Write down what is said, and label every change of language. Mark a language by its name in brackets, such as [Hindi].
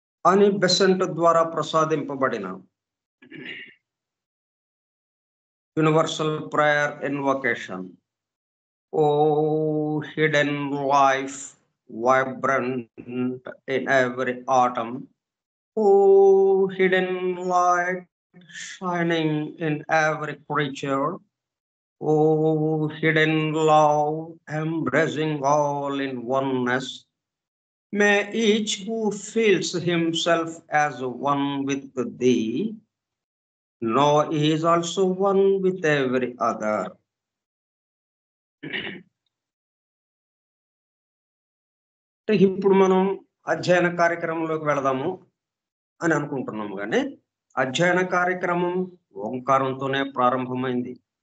[Telugu] అని బెసెంట్ ద్వారా ప్రసాదింపబడిన universal prayer invocation. [English] O hidden life vibrant in every atom, O hidden light shining in every creature, O hidden love embracing all in oneness, may each who feels himself as one with thee know he is also one with every other. [Telugu] ఇప్పుడు మనం అధ్యయన కార్యక్రమంలోకి వెళదాము అని అనుకుంటున్నాము, కానీ అధ్యయన కార్యక్రమం ఓంకారంతోనే ప్రారంభమైంది.